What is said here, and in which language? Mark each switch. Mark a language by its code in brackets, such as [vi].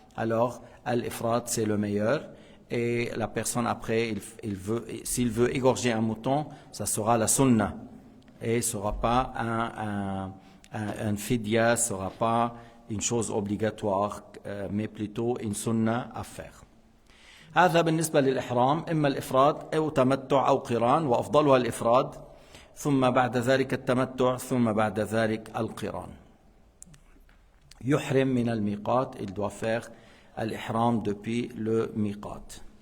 [fr] Alors, al-ifrad, c'est le meilleur. Et la personne après, s'il veut égorger un mouton, ça sera la sunna. Et ce ne sera pas un fidya, ce ne sera pas une chose obligatoire, mais plutôt une sunna à faire. [ar] هذا بالنسبة للإحرام إما الإفراد أو تمتع أو قران وأفضلها الإفراد ثم بعد ذلك التمتع ثم بعد ذلك القران. يحرم من الميقات, [fr] il doit faire الإحرام depuis le miqat.